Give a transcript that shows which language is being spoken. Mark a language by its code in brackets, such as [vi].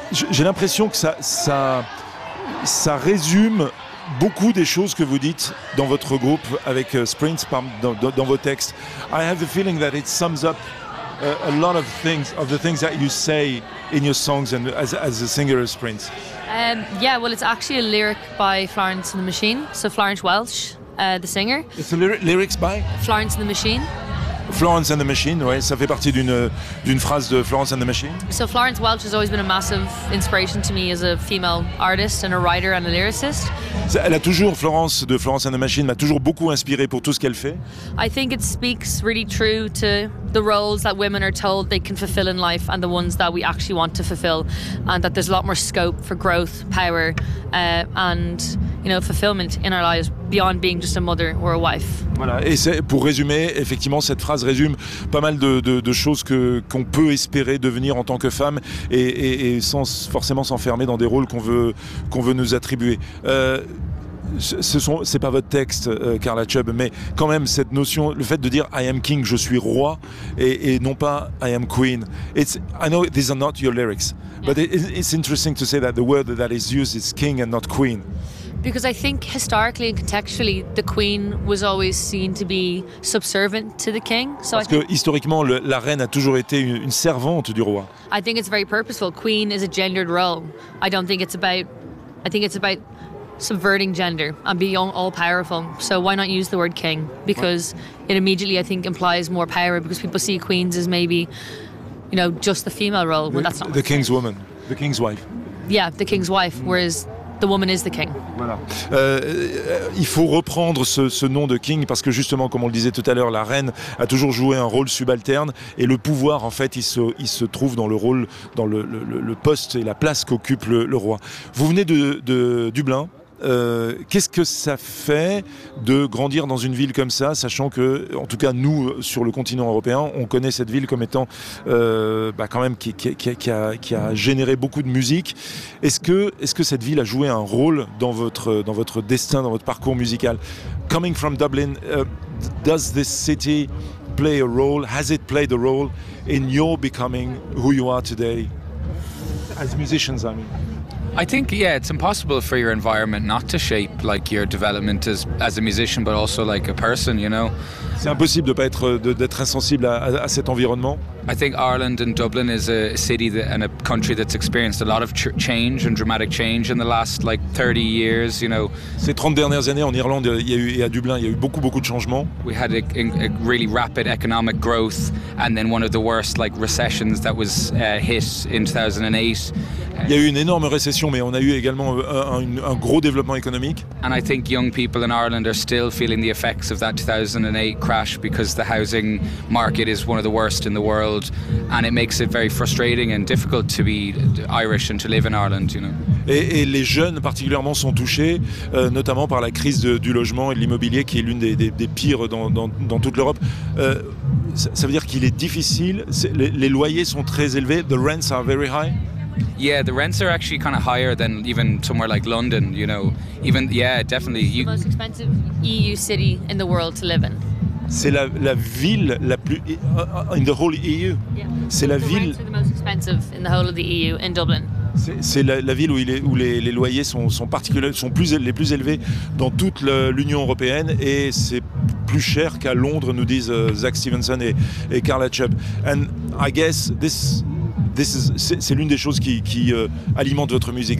[fr] J'ai l'impression que ça résume beaucoup des choses que vous dites dans votre groupe avec Sprints, dans vos textes. [en] I have the feeling that it sums up a lot of things, of the things that you say in your songs and as a singer of Sprints. Yeah, well, it's actually a lyric by Florence and the Machine. So Florence Welch, the singer. It's a lyrics by? Florence and the Machine. [fr] Florence and the Machine, oui, ça fait partie d'une phrase de Florence and the Machine. [en] So Florence Welch has always been a massive inspiration to me as a female artist and a writer and a lyricist. [fr] Elle a toujours, Florence de Florence and the Machine, m'a toujours beaucoup inspiré pour tout ce qu'elle fait. [en] I think it speaks really true to the roles that women are told they can fulfill in life and the ones that we actually want to fulfill, and that there's a lot more scope for growth, power, and, you know, fulfillment in our lives beyond being just a mother or a wife. [fr] Voilà, et c'est pour résumer, effectivement, cette phrase résume pas mal de choses qu'on peut espérer devenir en tant que femme et sans forcément s'enfermer dans des rôles qu'on veut nous attribuer. C'est pas votre texte, Carla Chubb, mais quand même cette notion, le fait de dire [en] I am king, [fr] je suis roi, et non pas [en] I am queen. I know these are not your lyrics, but it's interesting to say that the word that is used is king and not queen. Because I think historically and contextually, the queen was always seen to be subservient to the king. [fr] So parce que historiquement, la reine a toujours été une servante du roi. [en] I think it's very purposeful. Queen is a gendered role. I think it's about subverting gender and being all powerful. So why not use the word king? Because it immediately, I think, implies more power, because people see queens as maybe, you know, just the female role. Well, that's not the king's woman, the king's wife. Yeah, the king's wife. Whereas the woman is the king. [fr] Voilà. Il faut reprendre ce nom de king parce que justement, comme on le disait tout à l'heure, la reine a toujours joué un rôle subalterne et le pouvoir, en fait, il se trouve dans le rôle, dans le poste et la place qu'occupe le roi. Vous venez de Dublin. Qu'est-ce que ça fait de grandir dans une ville comme ça, sachant que, en tout cas, nous, sur le continent européen, on connaît cette ville comme étant quand même qui a généré beaucoup de musique. Est-ce que cette ville a joué un rôle dans votre destin, dans votre parcours musical? [en] Coming from Dublin, does this city play a role? Has it played a role in your becoming who you are today? As musicians, I mean. I think, yeah, it's impossible for your environment not to shape like your development as a musician, but also like a person, you know. [fr] C'est impossible de pas être d'être insensible à cet environnement. [en] I think Ireland and Dublin is a city and a country that's experienced a lot of change and dramatic change in the last like 30 years, you know. [fr] Ces 30 dernières années en Irlande et à Dublin, il y a eu beaucoup de changements. [en] We had a really rapid economic growth and then one of the worst like recessions that was hit in 2008. [fr] Il y a eu une énorme récession, mais on a eu également un gros développement économique. [en] And I think young people in Ireland are still feeling the effects of that 2008 crash because the housing market is one of the worst in the world. And it makes it very frustrating and difficult to be Irish and to live in Ireland, you know. [fr] Et les jeunes particulièrement sont touchés, notamment par la crise du logement et de l'immobilier, qui est l'une des pires dans toute l'Europe. Ça veut dire qu'il est difficile. Les loyers sont très élevés. [en] The rents are very high. Yeah, the rents are actually kind of higher than even somewhere like London, you know. Even yeah, definitely. It's the most expensive EU city in the world to live in. [fr] C'est la ville la plus [en] in the whole EU. Yeah. [fr] C'est la [en] the [fr] ville. [en] The most expensive in the whole of the EU in Dublin. [fr] C'est la ville où les loyers sont les plus élevés dans toute l'Union européenne, et c'est plus cher qu'à Londres, nous disent Zach Stevenson et Carla Chubb. [en] And I guess this [fr] c'est l'une des choses qui alimente votre musique.